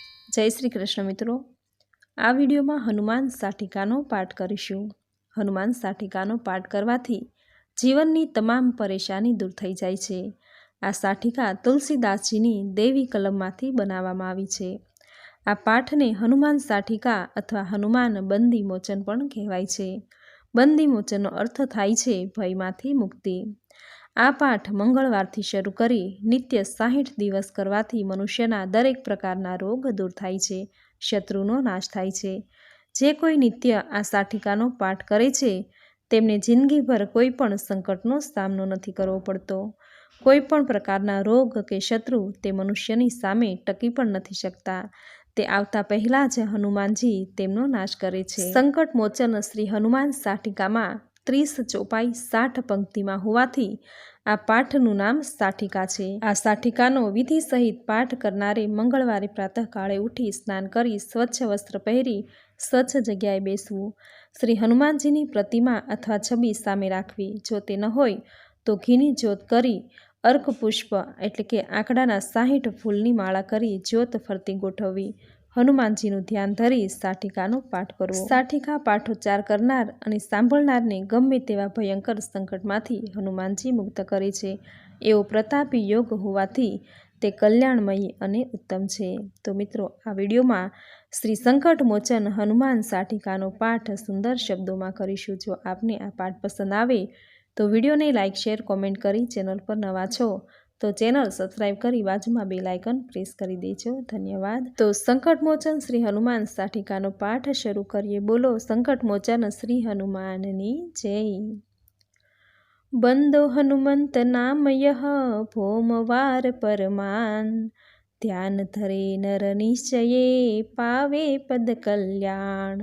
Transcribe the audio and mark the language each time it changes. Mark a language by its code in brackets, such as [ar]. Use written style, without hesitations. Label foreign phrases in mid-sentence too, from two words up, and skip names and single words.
[gu] જય શ્રી કૃષ્ણ મિત્રો, આ વિડિયો મેં હનુમાન સાટિકાનો પાઠ કરીશું। હનુમાન સાટિકાનો પાઠ કરવાથી જીવનની તમામ પરેશાની દૂર થઈ જાય છે। આ સાટિકા તુલસીદાસજીની દેવી કલમમાંથી બનાવવામાં આવી છે। આ પાઠને હનુમાન સાટિકા અથવા હનુમાન બંદી મોચન પણ કહેવાય છે। બંદી મોચનનો અર્થ થાય છે ભયમાંથી મુક્તિ। આ પાઠ મંગળવારથી શરૂ કરી નિત્ય 60 દિવસ કરવાથી મનુષ્યના દરેક પ્રકારના રોગ દૂર થાય છે, શત્રુનો નાશ થાય છે। જે કોઈ નિત્ય આ સાટિકાનો પાઠ કરે છે તેમને જિંદગીભર કોઈપણ સંકટનો સામનો નથી કરવો પડતો। કોઈપણ પ્રકારના રોગ કે શત્રુ તે મનુષ્યની સામે ટકી પણ નથી શકતા। તે આવતા પહેલા જ હનુમાનજી તેમનો નાશ કરે છે। સંકટ મોચન શ્રી હનુમાન સાટિકામાં 30 ચોપાઈ 60 પંક્તિમાં હોવાથી આ પાઠનું નામ સાટિકા છે। આ સાટિકાનો વિધિ સહિત પાઠ કરનારે મંગળવારે પ્રાતઃકાળે ઉઠી સ્નાન કરી સ્વચ્છ વસ્ત્ર પહેરી સ્વચ્છ જગ્યાએ બેસવું। શ્રી હનુમાનજીની પ્રતિમા અથવા છબી સામે રાખવી। જો તે ન હોય તો ઘીની જ્યોત કરી અર્ક પુષ્પ એટલે કે આંકડાના 60 ફૂલની માળા કરી જ્યોત ફરતી ગોઠવવી। હનુમાનજીનું ધ્યાન ધરી સાટિકાનો પાઠ કરવો। સાટિકા પાઠોચ્ચાર કરનાર અને સાંભળનારને ગમે તેવા ભયંકર સંકટમાંથી હનુમાનજી મુક્ત કરે છે। એવો પ્રતાપી યોગ હોવાથી તે કલ્યાણમયી અને ઉત્તમ છે। તો મિત્રો, આ વિડિયોમાં શ્રી સંકટ મોચન હનુમાન સાટિકાનો પાઠ સુંદર શબ્દોમાં કરીશું। જો આપને આ પાઠ પસંદ આવે તો વિડિયોને [en] like share comment [gu] કરી, ચેનલ પર નવા છો તો [en] channel subscribe [gu] કરી બાજુમાં [en] bell icon press [gu] કરી દેજો। ધન્યવાદ। તો સંકટ મોચન શ્રી હનુમાન સાટિકાનો પાઠ શરૂ કરીએ। બોલો સંકટ મોચન શ્રી હનુમાનની જય। [hi] बंदो हनुमंत नाम यह भोमवार परमान, ध्यान धरे नर निश्चये पावे पद कल्याण।